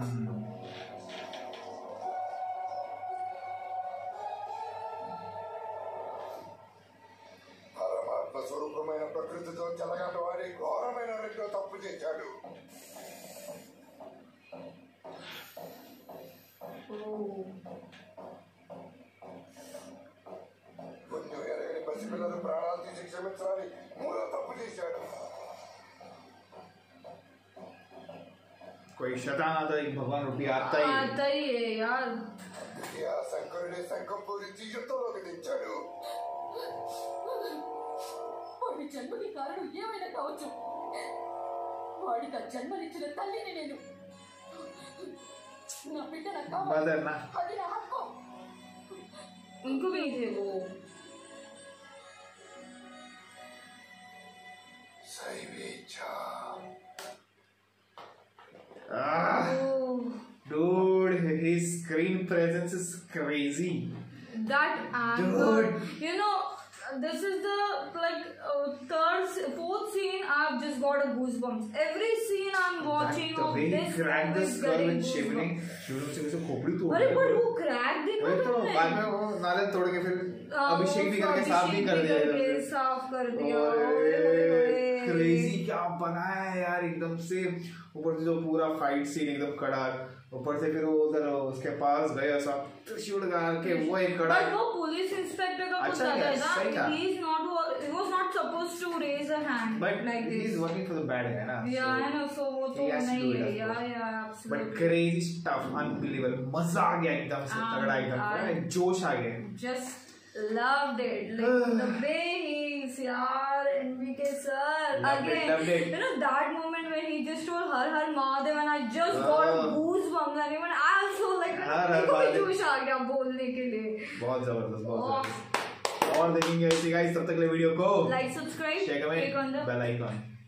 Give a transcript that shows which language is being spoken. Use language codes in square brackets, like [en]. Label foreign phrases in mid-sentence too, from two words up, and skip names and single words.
[te] పరమాత్మ స్వరూపమైన ప్రకృతితో చెలగాట వాడి ఘోరమైన రెండో తప్పు చేశాడు. పుణ్యం ఎరగని పసిపిల్లలు ప్రాణాలు తీసి క్షమించాలని మూడో తప్పు చేశాడు. [hi] कोई शैतान आता है, भगवान रूपी आता ही है यार. [te] అందుకే ఆ శంకరుడి శంఖం పూరించి యుద్ధంలోకి దించాడు. వాడి జన్మకి కారణం ఏమైనా కావచ్చు. వాడికి ఆ జన్మనిచ్చిన తల్లిని నేను నా బిడ్డ నాకు కావాలి. [hi] मदर ना [te] అది నా హక్కు. [hi] उनको भी थे वो. Oh. [en] Dude, his screen presence is crazy. That anger. Dude. You know, this is the fourth scene. I've just got a goosebumps. Every scene I'm watching The of way he this cracked movie the is skull getting [hi] with Shivling से कैसे खोपड़ी तोड़ अरे दिया। पर वो क्रैक देखो वही तो तुमने? बाद में वो नारियल तोड़ के फिर अभिषेक भी करके साफ भी कर दिया करके इधर से। साफ कर दिया। क्रेजी क्या बनाया है यार एकदम से। ऊपर से जो पूरा फाइट सीन एकदम कड़ा, ऊपर से फिर वो उधर उसके पास गए सब त्रिशूल गाड़ के वो एक कड़ा। But वो पुलिस इंस्पेक्टर का कुछ अच्छा ज्यादा क्या, है सही ना? था। [en] He was not supposed to raise a hand But like he is this. working for the bad guy ना। Yeah, I know. So [hi] वो तो [en] he has to [hi] नहीं [en] do it, [hi] है। [en] of course. Yeah, But absolutely. crazy stuff, unbelievable, [hi] मजा आ गया एकदम से, तगड़ा एकदम, जोश आ गया। [en] Just loved it. Like the way he's yaar, NBK sir. Loved it, Again, loved it. you know that moment when he just told Har Har Mahadev and I just got goosebumps and even I also like Har Har [hi] मेरे को भी [en] Mahadev. [hi] जोश आ गया बोलने के लिए. बहुत जबरदस्त, बहुत जबरदस्त। और देखेंगे ऐसे गाइस, तब तक के लिए वीडियो को [en] Like, subscribe, शेयर click on कमेंट the bell icon.